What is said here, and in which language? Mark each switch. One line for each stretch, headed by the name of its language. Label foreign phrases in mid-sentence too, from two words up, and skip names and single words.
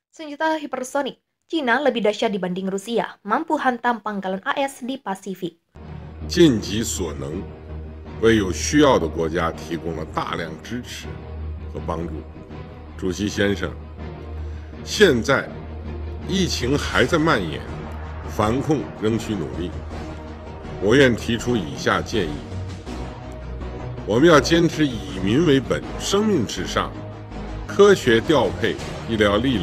Indonesian: Senjata hipersonik, Cina lebih dahsyat dibanding Rusia, mampu hantam pangkalan AS di Pasifik.
Chinese: 尽己所能，为有需要的国家提供了大量支持和帮助。主席先生，现在疫情还在蔓延，防控仍需努力。我愿提出以下建议：我们要坚持以民为本，生命至上，科学调配医疗力